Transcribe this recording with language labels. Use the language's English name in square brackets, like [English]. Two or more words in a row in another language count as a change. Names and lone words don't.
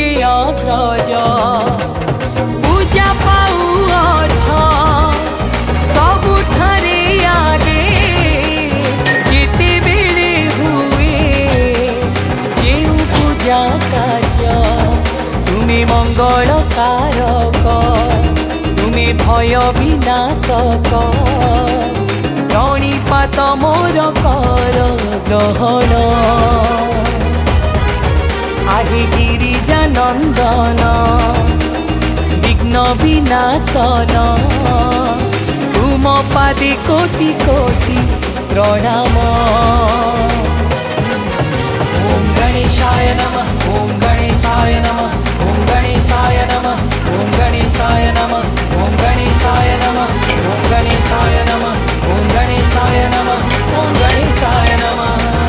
[Odia] ଅଗ୍ରଜ ପୂଜା ପାଉଛ ସବୁ ଠାରେ ଆଗେ ଯେତେ ବେଳେ ହୁଏ ଯେଉଁ ପୂଜା କାର୍ଯ୍ୟ ତୁମେ ମଙ୍ଗଳ କାରକ ତୁମେ ଭୟ ବିନାଶକ ପ୍ରଣିପାତ ମୋର କର ଗ୍ରହଣ ଆହେ ଗିରିଜା ନନ୍ଦନ ବିଘ୍ନ ବିନାଶନ ତୁମ ପାଦେ କୋଟି କୋଟି ପ୍ରଣାମ [Sanskrit] ओम गणेशाय नमः ओम गणेशाय नमः ओम गणेशाय नमः ओम गणेशाय नमः ओम गणेशाय नमः ओम गणेशाय नमः ओम गणेशाय नमः ओम गणेशाय नमः